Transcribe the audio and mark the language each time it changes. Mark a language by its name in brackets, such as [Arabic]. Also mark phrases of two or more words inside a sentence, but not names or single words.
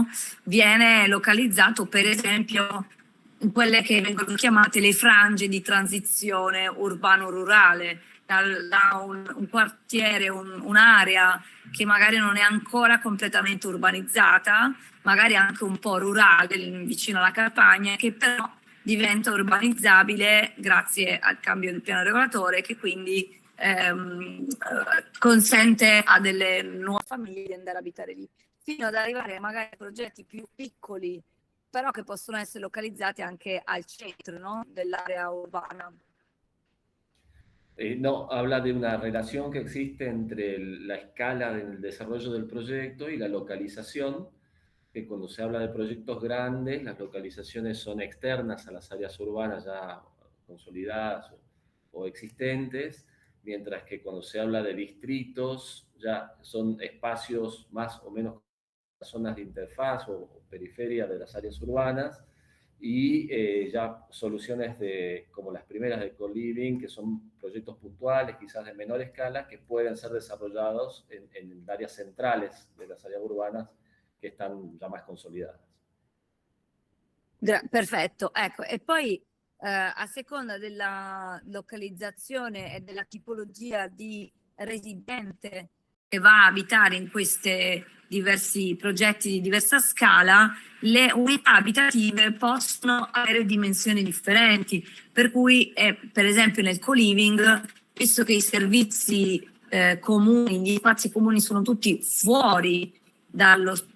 [Italian] viene localizzato per esempio in quelle che vengono chiamate le frange di transizione urbano-rurale, da un quartiere, un'area che magari non è ancora completamente urbanizzata, magari anche un po' rurale, vicino alla campagna, che però diventa urbanizzabile grazie al cambio del piano regolatore, che quindi consente a delle nuove famiglie di andare a abitare lì, fino ad arrivare magari a progetti più piccoli, però che possono essere localizzati anche al centro, ¿no?, dell'area urbana. [Spanish] No, habla de una relación que existe entre la escala del desarrollo del proyecto y la localización, que cuando se habla de proyectos grandes, las localizaciones son externas a las áreas urbanas ya consolidadas o existentes, mientras que cuando se habla de distritos ya son espacios más o menos zonas de interfaz o periferia de las áreas urbanas, y ya soluciones como las primeras de co-living, que son proyectos puntuales, quizás de menor escala, que pueden ser desarrollados en áreas centrales de las áreas urbanas [Italian] che stanno già [Spanish] más consolidadas. [Italian] Perfetto, ecco, e poi a seconda della localizzazione e della tipologia di residente che va a abitare in questi diversi progetti di diversa scala, le unità abitative possono avere dimensioni differenti, per cui per esempio nel co-living, visto che i servizi comuni, gli spazi comuni sono tutti fuori dalla